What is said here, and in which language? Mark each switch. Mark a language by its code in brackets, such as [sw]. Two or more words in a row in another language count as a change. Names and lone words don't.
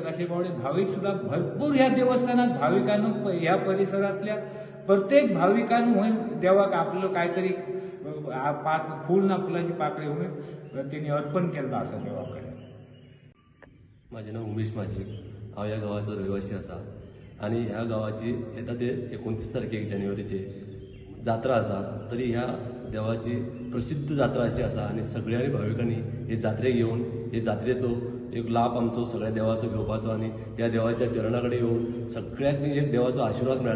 [mr] असे बावडे भाविक सुद्धा भरपूर ह्या देवस्थानात भाविकांनो, ह्या परिसरातल्या प्रत्येक भाविकांनो देवाक आपलं काहीतरी फूल ना फुलाची पाकळी होऊन त्यांनी अर्पण केलं असं देवाकडे. माझे नाव उमेश माझे, [kok] हांव ह्या गावाचो रहिवासी आसा. आणि ह्या गावाची येता ते 29 तारखेक जानेवारीचे जात्रा आसा. तरी ह्या देवाची प्रसिद्ध जात्रा अशी आसा आणि सगळ्यांनी भाविकांनी हे जात्रेक येवन हे जात्रेचो एक लाभ आमचो सगळ्या देवाचो घेवपाचो आणि ह्या देवाच्या चरणा कडेन येवन सगळ्यांक एक देवाचो आशिर्वाद मेळटा.